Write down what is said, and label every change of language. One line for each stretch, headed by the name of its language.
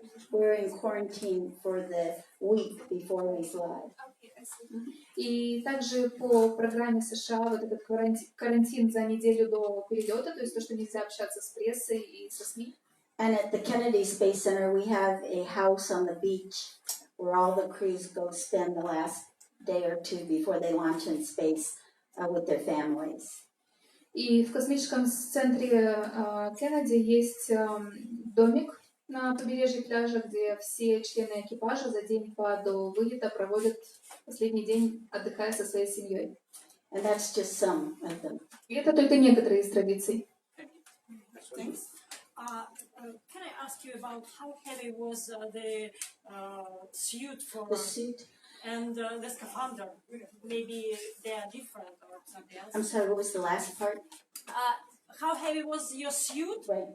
English: We're in quarantine for the week before we fly.
Russian: И также по программе США вот этот карантин за неделю до перелета, то есть то, что нельзя общаться с прессой и со СМИ.
English: And at the Kennedy Space Center, we have a house on the beach where all the crews go spend the last day or two before they launch in space with their families.
Russian: И в космическом центре Кеннеди есть домик на побережье пляжа, где все члены экипажа за день до вылета проводят последний день, отдыхая со своей семьей.
English: And that's just some of them.
Russian: И это только некоторые из традиций.
English: Thanks. Can I ask you about how heavy was the suit for The suit. and the scaphandre? Maybe they are different or something else. I'm sorry, what was the last part? How heavy was your suit Right.